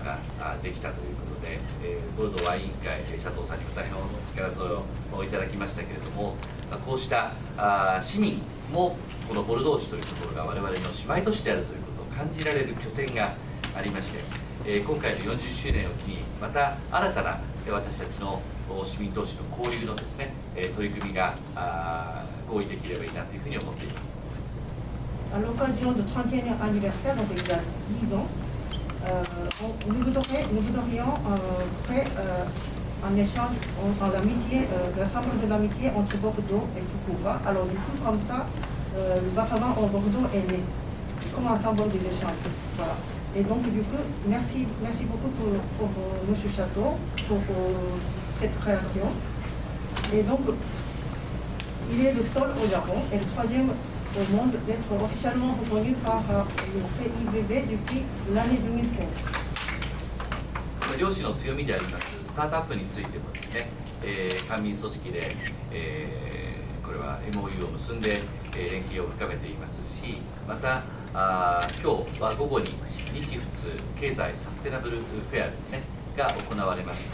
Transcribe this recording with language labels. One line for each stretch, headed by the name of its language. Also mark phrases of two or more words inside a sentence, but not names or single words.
Japanese: ができたということで、ボルドーワイン委員会佐藤さんにも大変お力添えをいただきましたけれども、こうした市民もこのボルドー市というところが我々の姉妹都市であるということを感じられる拠点がありまして、今回の40周年を機にまた新たな私たちの市民同士の交流のですね、取り組みが合意できればいいなというふうに思っています。
French: À l'occasion du 31e anniversaire, donc il y a 10 ans, nous voudrions créer un échange en l'amitié, l'assemblage de l'amitié entre Bordeaux et Fukuoka. Alors du coup, comme ça, le Baravan en Bordeaux est né, comme un symbole des échanges. Voilà. Et donc du coup, merci beaucoup pour M. Château, pour cette création. Et donc, il est le seul au Japon et le troisième au monde d'être officiellement reconnu par le CIVB depuis l'année 2005.
Japanese: 両市の強みでありますスタートアップについてもですね、官民組織で、これは MOU を結んで、連携を深めていますし、また今日は午後に日仏経済サステナブルフェアですねが行われます。